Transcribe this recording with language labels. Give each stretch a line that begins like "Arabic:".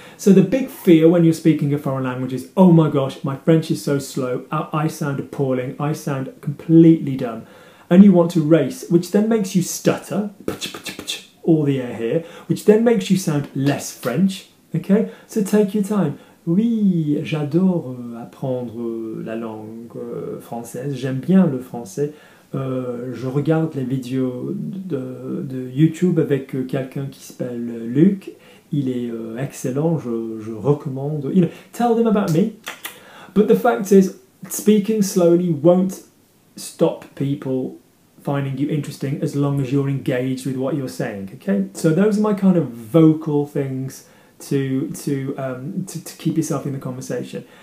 English: So the big fear when you're speaking a foreign language is, oh my gosh, my French is so slow. I sound appalling. I sound completely dumb. And you want to race, which then makes you stutter, all the air here, which then makes you sound less French, okay? So take your time.
French: Oui, j'adore apprendre la langue française, j'aime bien le français. Je regarde les vidéos de YouTube avec quelqu'un qui s'appelle Luc. Il est excellent, je recommande.
English: You know, tell them about me. But the fact is, speaking slowly won't stop people finding you interesting as long as you're engaged with what you're saying, okay? So those are my kind of vocal things to keep yourself in the conversation.